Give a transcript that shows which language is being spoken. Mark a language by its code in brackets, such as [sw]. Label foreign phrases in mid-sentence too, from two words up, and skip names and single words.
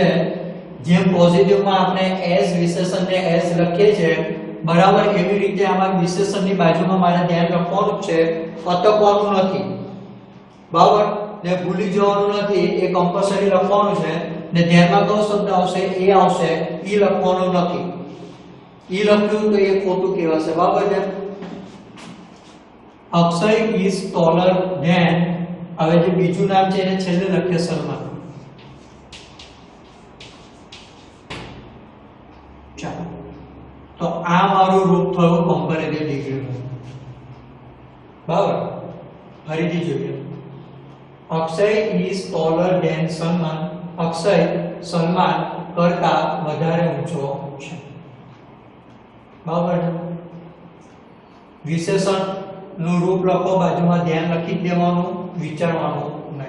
[gu] જેમ પોઝિટિવમાં આપણે એસ વિશેષણને એસ લખીએ છીએ બરાબર એવી રીતે આમાં વિશેષણની બાજુમાં મારે ધ્યાન લખવાનું છે, અટકવાનું નથી. બરાબર ને ભૂલી જવાનું નથી, એ કમ્પલસરી લખવાનું છે. ને ધ્યાનમાં કયો શબ્દ આવશે? એ આવશે, ઈ લખવાનું નથી. ઈ લખ્યું તો એ ખોટું કહેવાશે. બરાબર છે. [en] અક્ષય is taller than, [gu] હવે જે બીજું નામ છે એને છેલ્લે લખીએ સલમાન. ચાલો તો આ મારું રૂપ થયું [en] comparative degreeનું. [gu] બરાબર ફરીથી જોઈએ. [en] અક્ષય is taller than [gu] સલમાન. અક્ષય સલમાન કરતા વધારે ઊંચો છે. બરાબર. વિશેષણ નું રૂપ લખો, બાજુમાં ધ્યાન લખી જ દેવાનું, વિચારવાનું નહીં.